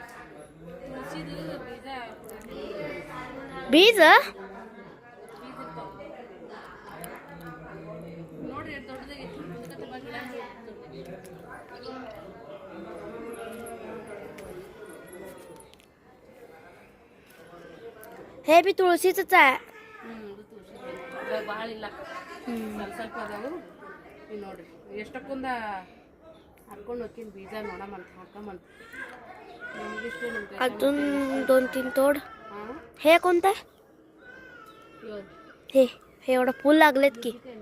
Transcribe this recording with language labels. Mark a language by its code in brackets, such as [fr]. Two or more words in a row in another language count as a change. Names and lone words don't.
[mr] बीज हे बी तुळशीच आहे [kn] ಭಾಳ ಇಲ್ಲ ಸ್ವಲ್ಪ ಅದಾವು ನೋಡ್ರಿ ಎಷ್ಟಕ್ಕೊಂದ ಹಾಕೊಂಡು ಹೋಗ್ತೀನಿ ಬೀಜ ನೋಡಮಂತ ಹಾಕಮಂತ [mr] अजून 2-3 तोड हे कोणतं आहे हे एवढं फुल लागलेत की